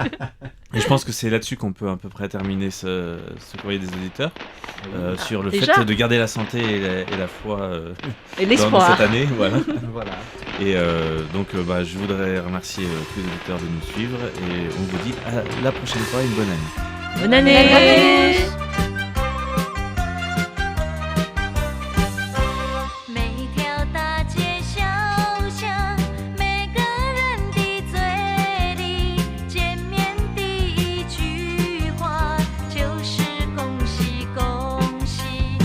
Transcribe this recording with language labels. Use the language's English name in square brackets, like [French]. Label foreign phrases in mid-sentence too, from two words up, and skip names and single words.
[French] Et je pense que c'est là-dessus qu'on peut à peu près terminer ce courrier des auditeurs, sur le déjà fait de garder la santé et la foi Et dans l'espoir. cette année. Voilà. Voilà. Et donc, je voudrais remercier tous les auditeurs de nous suivre et on vous dit à la prochaine fois, une bonne année. Bonne année. [Chinese] 每条大街小巷，每个人的嘴里，见面第一句话就是恭喜恭喜。